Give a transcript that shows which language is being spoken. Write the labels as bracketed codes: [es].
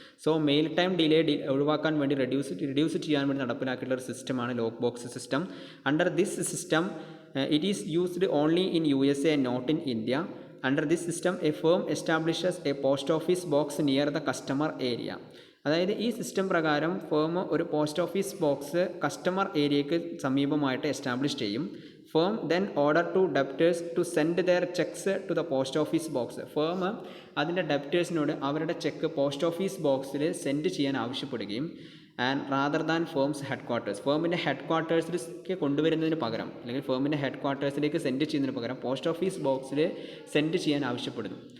[ml] So mail time delay ഒഴിവാക്കാൻ വേണ്ടി reduce ചെയ്യാൻ വേണ്ടി നടപ്പിലാക്കിയിട്ടുള്ള ഒരു സിസ്റ്റമാണ് lock box system. [en] Under this system it is used only in USA and not in India. Under this system, a firm establishes a post office box near the customer area. [ml] അതായത് ഈ system പ്രകാരം firm ഒരു post office box customer ഏരിയയ്ക്ക് സമീപമായിട്ട് establish ചെയ്യും. [en] Firm then order to debtors to send their cheques to the post office box. [ml] Firm അതിൻ്റെ ഡെപ്റ്റേഴ്സിനോട് അവരുടെ check post office ബോക്സിൽ send ചെയ്യാൻ ആവശ്യപ്പെടുകയും [en] and rather than firm's headquarters, [ml] ഫേമിൻ്റെ head ക്വാർട്ടേഴ്സിലേക്ക് കൊണ്ടുവരുന്നതിന് പകരം, അല്ലെങ്കിൽ ഫേമിൻ്റെ head ക്വാർട്ടേഴ്സിലേക്ക് send ചെയ്യുന്നതിന് പകരം പോസ്റ്റ് ഓഫീസ് ബോക്സിൽ സെൻഡ് ചെയ്യാൻ ആവശ്യപ്പെടുന്നു.